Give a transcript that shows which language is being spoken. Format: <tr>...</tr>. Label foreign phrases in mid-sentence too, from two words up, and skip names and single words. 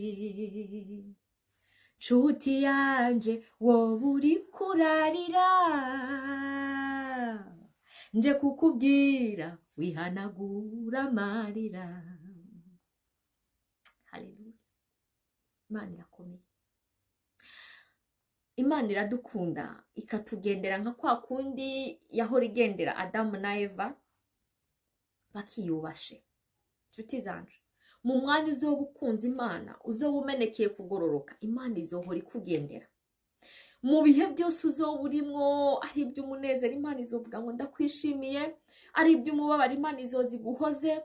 <rn>Nshuti yanje wowe uri kurarira, nje kukubwira wihanagura amarira. Haleluya. Imana irakomeye. Imana iradukunda ikatugendera nka kwa kundi yahora igendera Adamu na Eva bakiyubashe. Nshuti zanje, mu mwanya uzoba ukunze Imana, uzoba umenekeye kugororoka, Imana izohora ikugendera. Mu bihe byose uzoba urimwo, ari iby'umunezero Imana izovuga ngo ndakwishimiye, ari iby'umubabaro Imana izozi guhoze.</rn>